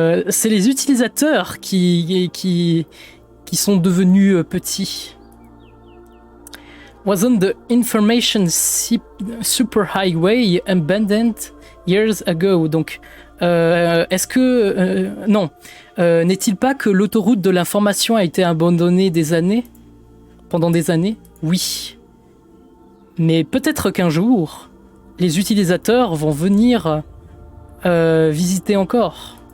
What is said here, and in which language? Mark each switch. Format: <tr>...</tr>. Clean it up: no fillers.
<fr>C'est les utilisateurs qui sont devenus petits.</fr> <en>Wasn't the information superhighway abandoned years ago?</en> <fr>Donc, est-ce que... non. N'est-il pas que l'autoroute de l'information a été abandonnée pendant des années? Oui. Mais peut-être qu'un jour, les utilisateurs vont venir visiter encore.</fr>